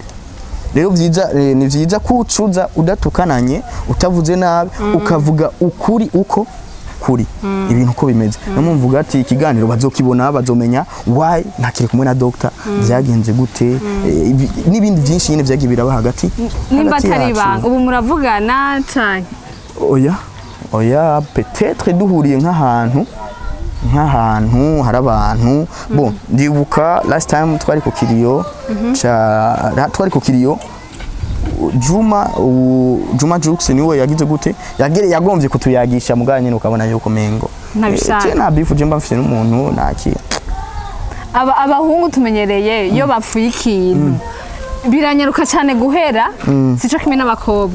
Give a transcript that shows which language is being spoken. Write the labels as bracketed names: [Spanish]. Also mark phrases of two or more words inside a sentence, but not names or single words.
[Rundi] Rero ni vyiza kucuza udatukananye, utavuze nabi, ukavuga ukuri uko kuri ibintu uko bimeze. Namumvuga ati ikiganiro bazokibona, bazomenya why ntakiri kumwe na doctor, byagenze gute, n'ibindi byinshi nyine byagiye biraba hagati nimba atari banga. Ubu muravugana cyane? Oya peut-être duhuriye nk'ahantu hari abantu. Bon, ndibuka [English] last time [Rundi] twari ku kiriyo Juma Jux niwe yagize gute, yagombye kutuyagisha muganye ukabona yuko mengo nta bifu je mba mfite n'umuntu naki. Abahungu tumenyereye iyo bapfuye ikintu biranyaruka cyane guhera, sico kimwe n'abakobwa.